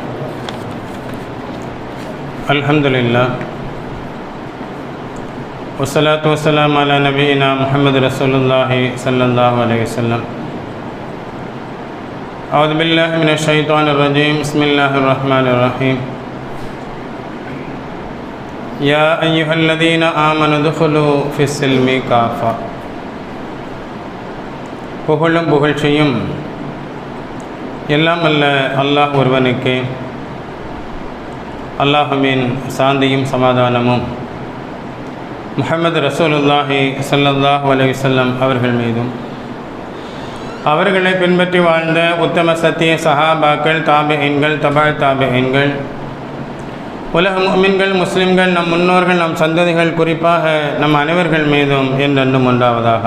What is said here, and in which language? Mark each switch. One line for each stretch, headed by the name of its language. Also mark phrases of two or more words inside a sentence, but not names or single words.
Arabic: الحمد لله والصلاة والسلام على نبينا محمد رسول الله صلى الله عليه وسلم. أعوذ بالله من الشيطان الرجيم بسم الله الرحمن الرحيم. يا أيها الذين آمنوا ادخلوا في السلم كافة.
Tamil: புகழும் புகழ்ச்சியும் எல்லாம் அல்ல அல்லாஹ் ஒருவனுக்கே. அல்லாஹ்வின் சாந்தியும் சமாதானமும்
Arabic: محمد رسول الله صلى الله عليه وسلم
Tamil: அவர்கள் மீதும் அவர்களை பின்பற்றி வாழ்ந்த உத்தம சத்திய சஹாபாக்கள், தாபிஈன்கள், தபா தாபிஈன்கள், உலக முஃமின்கள், முஸ்லிம்கள், நம் முன்னோர்கள், நம் சந்ததிகள், குறிப்பாக நம் அனைவர்கள் மீதும் என்றென்றும் உண்டாவதாக.